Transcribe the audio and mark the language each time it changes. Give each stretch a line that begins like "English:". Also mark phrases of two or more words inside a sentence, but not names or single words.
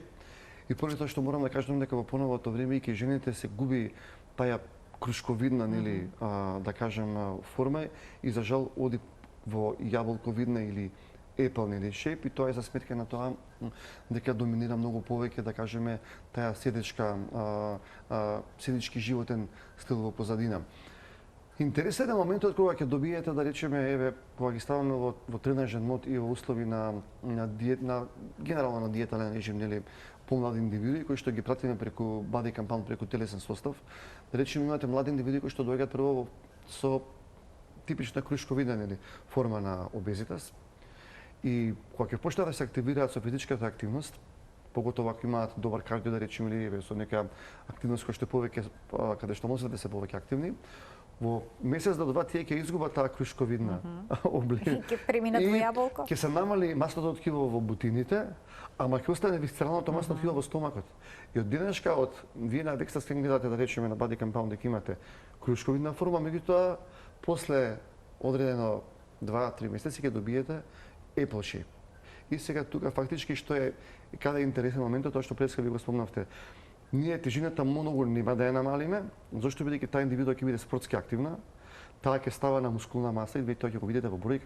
Macedonian: И поради тоа што морам да кажам дека во поновото време и кај жените се губи таа крушковидна, нели, да кажем, форма и за жал оди во јаболковидна или apple, нели, shape, и тоа е за сметка на тоа дека доминира многу повеќе, да кажеме, таа седички животен стил во позадина. Интересен е моментот кога ќе добиете, да речеме, еве, кога ги ставаме во тренажен мод и во услови на генерално на диетален режим, нели, помлади индивиди кои што ги пратиме преку
English: body compound,
Macedonian: преку телесен состав. Да речеме, имате млади индивиди кои што доаѓаат прво со типична крушковидна, нели, форма на обезитас. И кога ќе почнат да се активираат со физичката активност, поготово ако имаат добар кардио, да речеме, или со нека активност која што повеќе, каде што мозгот да се повеќе активни, во месец до два тие ќе изгубат таа крушковидна облика. Ќе преминат во јаболко. Ќе се намали масното ткиво во бутините, ама ќе остане висцералното масно ткиво во стомакот. И од денешка, вие на
English: DEXA scan
Macedonian: гледате, да речеме, на
English: body compound
Macedonian: дека имате крушковидна форма, меѓутоа после одредено 2-3 месеци ќе добиете
English: apple shape.
Macedonian: И сега тука фактички што е каде е интересен моментот, тоа што преска ви го спомнавте. Ние тежината многу нема да ја намалиме, зашто бидејќи таа индивидуа ќе биде спортски активна, таа ќе става на мускулна маса и тоа ќе го видите во бројка.